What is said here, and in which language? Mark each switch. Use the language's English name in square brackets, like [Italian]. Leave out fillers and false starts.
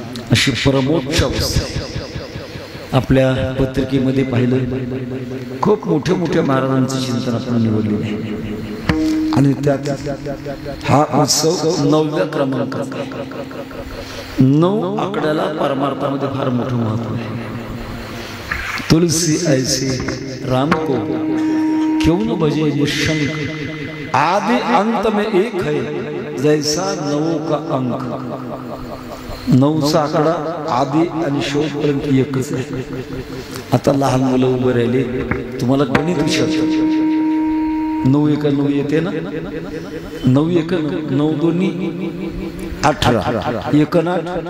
[Marathi] अशी परमोच्च अवस्था. आपल्या पत्रिकेमध्ये पाहिलं, खूप मोठ्या मोठ्या महाराजांचं चिंतन आपण निवडलेलं आहे. आणि त्यात हा उत्सव 9व्या क्रमांकाचा. 9 आकड्याला परमार्थामध्ये फार मोठं महत्व आहे. [Hindi] तुलसी ऐसे राम को क्यों न भजे निशंक. आदि अंत में एक है जैसा 9 का अंक. [Marathi] 9चा आकडा आदि आणि शेवटपर्यंत एकच आहे. आता लहान मुलं उभं राहिले, तुम्हाला गणित विचारतात. 9 एक 9 येते ना. 9 एक 9 दोन्ही 18 एक 8.